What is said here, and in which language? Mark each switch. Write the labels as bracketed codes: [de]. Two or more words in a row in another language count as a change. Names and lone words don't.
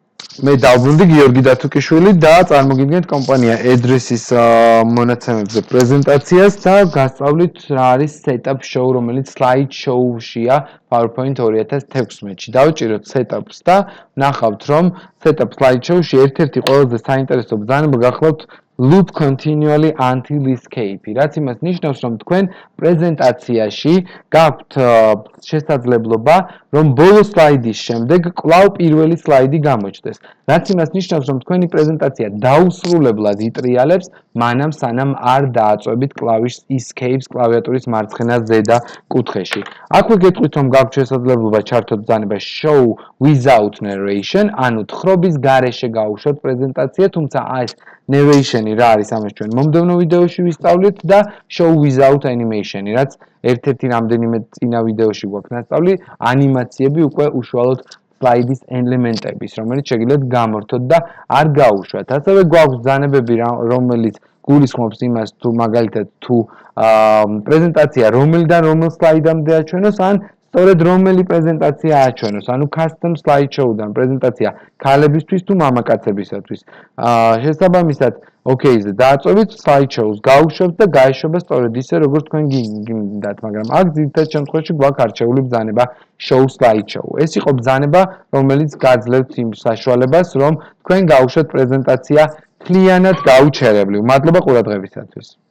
[ka] მე დავბრუნდი გიორგი დათუკიშვილი და წარმოგიდგენთ კომპანია Address-ის მონაცემებზე პრეზენტაციას და გასწავლით რა არის [en] setup show, [ka] რომელიც [en] slide show- [ka] შია PowerPoint 2016-ში. დავჭიროთ setup-ს და ნახავთ, რომ [en] setup slide show- [ka] ში ერთ-ერთი ყველაზე საინტერესო ბრძანება გახლავთ [en] loop continually until escape. [ka] რაც იმას ნიშნავს, რომ თქვენ პრეზენტაციაში გაქვთ შესაძლებლობა, რომ ბოლო სლაიდის შემდეგ კვლავ პირველი სლაიდი გამოჩნდეს. რაც იმას ნიშნავს, რომ თქვენი პრეზენტაცია დაუსრულებლად იტრიალებს, მანამ სანამ არ დააწვევით კლავიშს escape-ს კლავიატურის მარცხენა ზედა კუთხეში. აქვე გეტყვით, რომ გაქვთ შესაძლებლობა ჩართოთ ბრძანება [en] show without narration, [ka] ანუ თხრობის გარეშე გაუშვათ პრეზენტაცია, თუმცა ეს narration-ი რა არის ამას ჩვენ მომდევნო ვიდეოში ვისწავლეთ და [en] show without animation- [ka] ი, რაც ერთ-ერთი რამდენიმე წინა ვიდეოში გვაქვს ნასწავლი, ანიმაციები უკვე უშუალოდ სლაიდის ელემენტების, რომელიც შეგიძლიათ გამორთოთ და არ გაუშვათ. ასევე გვაქვს ბრძანებები, რომელიც გულისხმობს იმას, თუ მაგალითად თუ პრეზენტაცია რომელიდან რომელ სლაიდამდე აჩვენოს, ან სწორედ რომელი პრეზენტაცია აჩვენოს, ანუ [en] custom slideshow- [ka] დან პრეზენტაცია ქალებისთვის თუ მამაკაცებისათვის. შესაბამისად, OK-ზე დააწვევით slideshow-ს, გაუშვებთ და გაეშვება სწორედ ისე, როგორც თქვენ გინდათ, მაგრამ აქ ძირითად შემთხვევაში გვაქვს არჩეული ბრძანება [en] show slideshow. [ka] ეს იყო ბრძანება, რომელიც გაძლევთ იმ საშუალებას, რომ თქვენ გაუშვათ პრეზენტაცია მთლიანად გაუჩერებლივ. მადლობა ყურადღებისათვის.